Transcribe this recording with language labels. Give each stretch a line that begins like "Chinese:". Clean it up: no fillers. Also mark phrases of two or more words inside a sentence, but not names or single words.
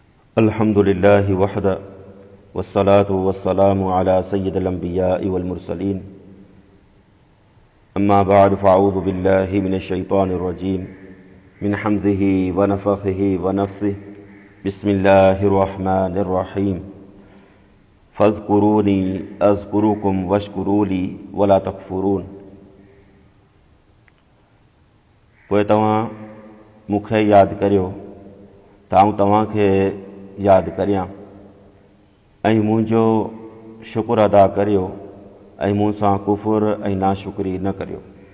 Arabic: الحمد لله وحده والصلاة والسلام على سيد الأنبياء والمرسلين أما بعد فأعوذ بالله من الشيطان الرجيم من همزه ونفخه ونفسه بسم الله الرحمن الرحيم فاذكروني أذكركم واشكروا لي ولا تكفرون.
Sindhi: पोइ तव्हां मूंखे यादि करियो त आउं तव्हांखे यादि करियां ऐं मुंहिंजो शुक्र अदा करियो ऐं मूं सां कुफ़ुर ऐं नाशुक्री न करियो।